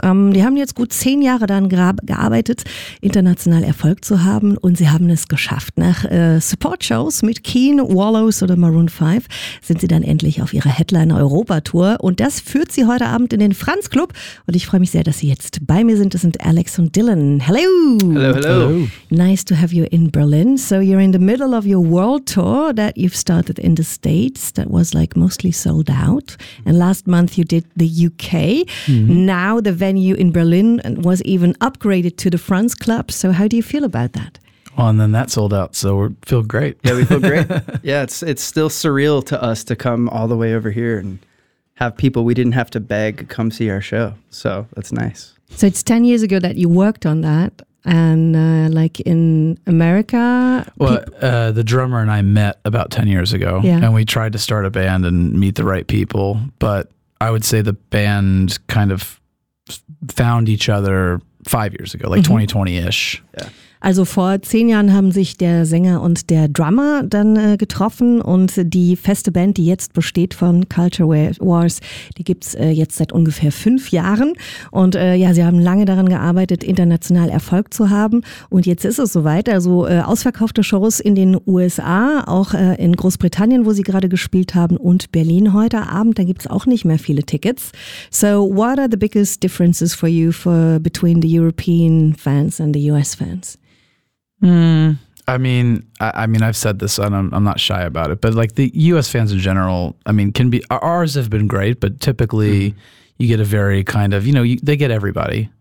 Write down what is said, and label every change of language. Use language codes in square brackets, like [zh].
[de] Die haben jetzt gut 10 Jahre daran gearbeitet, international Erfolg zu haben und sie haben es geschafft. Nach Support-Shows mit Keen, Wallows oder Maroon 5 sind sie dann endlich auf ihrer Headliner-Europa-Tour und das führt sie heute Abend in den Franz-Club und ich freue mich sehr, dass sie jetzt bei mir sind. Das sind Alex und Dylan. [en] Hello! Hello, hello! Nice to have you in Berlin. So you're in the middle of your world tour that you've started in the States. That was like mostly sold out. And last month you did the UK. Mm-hmm. Now the venue in Berlin was even upgraded to the Franz Club. So how do you feel about that? Oh, and then that sold out. So we feel great. Yeah, we feel great. Yeah, it's still surreal to us to come all the way over here and have people we didn't have to beg come see our show. So that's nice. So it's 10 years ago that you worked on that. And like in America? The drummer and I met about 10 years ago. Yeah. And we tried to start a band and meet the right people. But I would say the band kind of found each other 5 years ago, like 2020-ish. Yeah. [de] Also vor 10 Jahren haben sich der Sänger und der Drummer dann getroffen und die feste Band, die jetzt besteht von Culture Wars, die gibt's jetzt seit ungefähr 5 Jahren und ja, sie haben lange daran gearbeitet, international Erfolg zu haben und jetzt ist es soweit, also ausverkaufte Shows in den USA, auch in Großbritannien, wo sie gerade gespielt haben und Berlin heute Abend, da gibt's auch nicht mehr viele Tickets. [en] So what are the biggest differences for you between the European fans and the US fans? I mean, I've said this and I'm not shy about it, but like the US fans in general, I mean, can be, ours have been great, but typically you get a very kind of, you know, they get everybody.